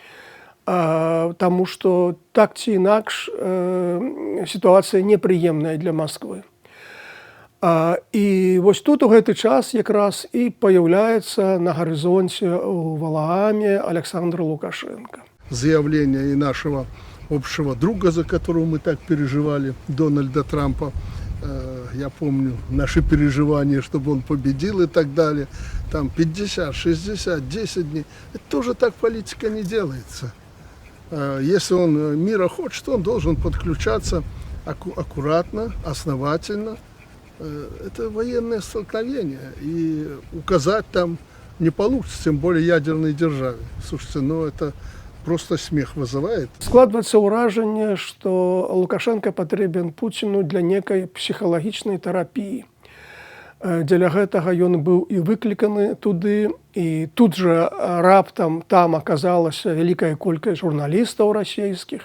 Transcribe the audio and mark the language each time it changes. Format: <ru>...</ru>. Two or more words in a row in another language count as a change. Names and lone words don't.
<be>Таму што так ці інакш сітуацыя непрыемная для Масквы. І вось тут у гэты час якраз і паяўляецца на гарызонце ў Валааме Александр Лукашенко.</be> <ru>Заявление и нашего общего друга, за которого мы так переживали, Дональда Трампа, я помню наши переживания, чтобы он победил и так далее. Там 50, 60, 10 дней. Это тоже так политика не делается. Если он мира хочет, он должен подключаться аккуратно, основательно. Это военное столкновение. И указать там не получится, тем более ядерной державе. Слушайте, ну это просто смех вызывает.</ru> <be>Складваецца ўражанне, што Лукашенко патрэбен Пуціну для некай псіхалагічнай тэрапіі. Дзеля гэтага ён быў і выкліканы туды, і тут жа раптам там аказалася вялікая колькасць журналістаў расійскіх.</be>